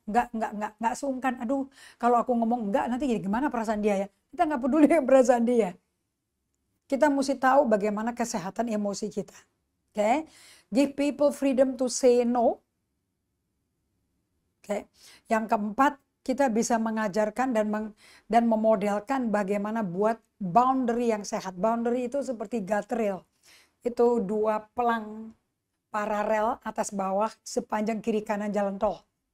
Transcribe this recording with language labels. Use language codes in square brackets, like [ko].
[id] Nggak sungkan. Aduh, kalau aku ngomong enggak, nanti jadi gimana perasaan dia ya? Kita nggak peduli dengan perasaan dia. Kita mesti tahu bagaimana kesehatan emosi kita. [en] Oke, give people freedom to say no. [id] Oke, yang keempat, kita bisa mengajarkan dan memodelkan bagaimana buat boundary yang sehat. Boundary itu seperti guardrail. Itu 2 pelang paralel atas bawah sepanjang kiri kanan jalan tol.